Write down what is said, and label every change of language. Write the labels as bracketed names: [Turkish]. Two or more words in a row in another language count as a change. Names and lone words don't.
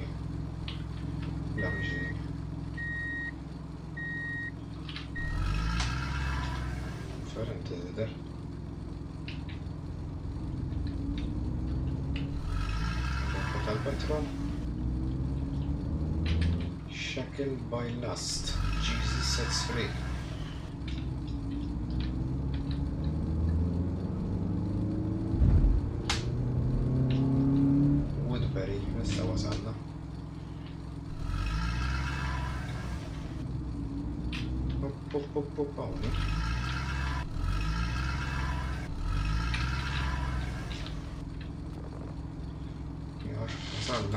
[Maltese] La vicini. Differente der. Tal-petrol. [English] Shackled by lust. Jesus sets free. Woodbury, [Maltese] issa wasalna. Hawnhekk. Jar, wasalna.